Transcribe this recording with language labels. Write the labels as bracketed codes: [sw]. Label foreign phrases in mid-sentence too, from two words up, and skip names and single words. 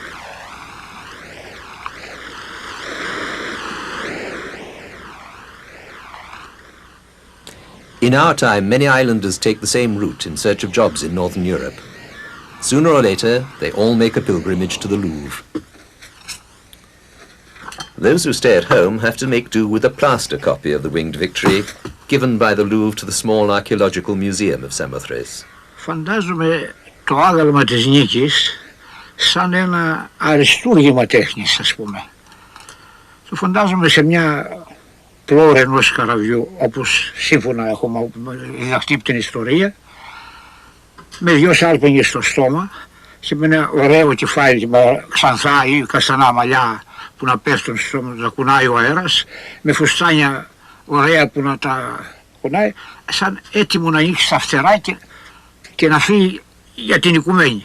[en] In our time, many islanders take the same route in search of jobs in Northern Europe. Sooner or later, they all make a pilgrimage to the Louvre. Those who stay at home have to make do with a plaster copy of the Winged Victory given by the Louvre to the small archaeological museum of Samothrace. [el] Φαντάζομαι το άγαλμα της νίκης σαν ένα αριστούργημα τέχνης, ας πούμε. Το φαντάζομαι σε μια πλώρη ενός καραβιού, όπως σύμφωνα έχουμε διδαχτεί από την ιστορία, με δυο σάλπιγγες στο στόμα και με ένα ωραίο κεφάλι, ξανθά ή καστανά μαλλιά που να πέφτουν στο στόμα, να κουνάει ο αέρας, με φουστάνια ωραία που να τα κουνάει, σαν έτοιμο να ανοίξει τα φτερά και να φύγει για την οικουμένη.